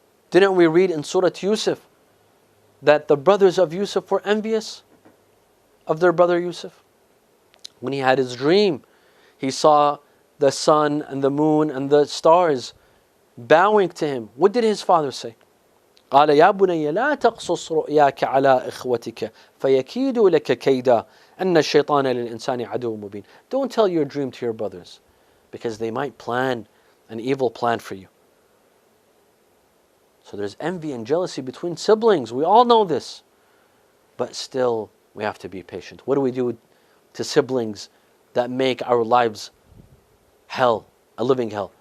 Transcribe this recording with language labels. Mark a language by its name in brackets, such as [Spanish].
[English] Didn't we read in Surah Yusuf that the brothers of Yusuf were envious of their brother Yusuf? When he had his dream, he saw the sun and the moon and the stars bowing to him. What did his father say? [Arabic] قال يا بني لا تقصص رؤياك على إخوتك فيكيدوا لك كيدا أن الشيطان للإنسان عدو مبين. [English] Don't tell your dream to your brothers, because they might plan an evil plan for you. So there's envy and jealousy between siblings. We all know this. But still, we have to be patient. What do we do to siblings that make our lives hell, a living hell?